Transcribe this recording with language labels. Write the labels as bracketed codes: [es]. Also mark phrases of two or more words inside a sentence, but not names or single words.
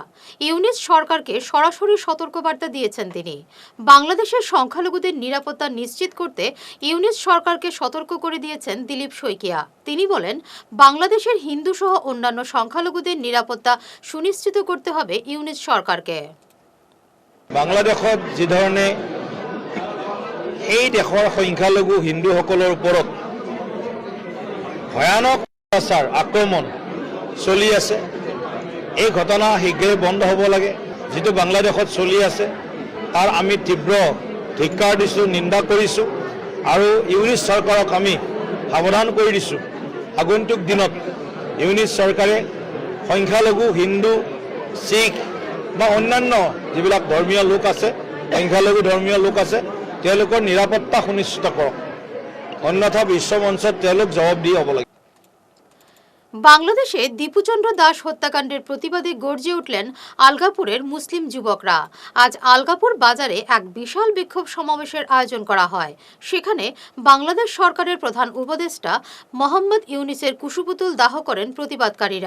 [bn] ইউনিস সরকারকে সরাসরি সতর্কবার্তা দিয়েছেন তিনি। বাংলাদেশের সংখ্যালঘুদের নিরাপত্তা নিশ্চিত করতে ইউনিস সরকারকে সতর্ক করে দিয়েছেন দিলীপ শইকিয়া। তিনি বলেন, বাংলাদেশের হিন্দু সহ অন্যান্য সংখ্যালঘুদের নিরাপত্তা সুনিশ্চিত করতে হবে ইউনিস সরকারকে। [as] বাংলাদেশত যি ধৰণে এই দেশৰ সংখ্যালঘু হিন্দুসকলৰ ওপৰত ভয়ানক অত্যাচাৰ আক্ৰমণ চলি আছে, এই ঘটনা শীঘ্ৰে বন্ধ হ'ব লাগে। যিটো বাংলাদেশত চলি আছে তাৰ আমি তীব্ৰ ধিক্কাৰ দিছোঁ, নিন্দা কৰিছোঁ আৰু ইউনিছ চৰকাৰক আমি সাৱধান কৰি দিছোঁ। আগন্তুক দিনত ইউনিছ চৰকাৰে সংখ্যালঘু হিন্দু, শিখ বা অন্যান্য যিবিলাক ধৰ্মীয় লোক আছে, সংখ্যালঘু ধৰ্মীয় লোক আছে, তেওঁলোকৰ নিৰাপত্তা সুনিশ্চিত কৰক, অন্যথা বিশ্ব মঞ্চত তেওঁলোক জবাবদিহি হ'ব লাগে। [bn] বাংলাদেশে দীপুচন্দ্র দাস হত্যাকাণ্ডের প্রতিবাদে গর্জে উঠলেন আলগাপুরের মুসলিম যুবকরা। আজ আলগাপুর বাজারে এক বিশাল বিক্ষোভ সমাবেশের আয়োজন করা হয়। সেখানে বাংলাদেশ সরকারের প্রধান উপদেষ্টা মোহাম্মদ ইউনিসের কুশপুতুল দাহ করেন প্রতিবাদকারীরা।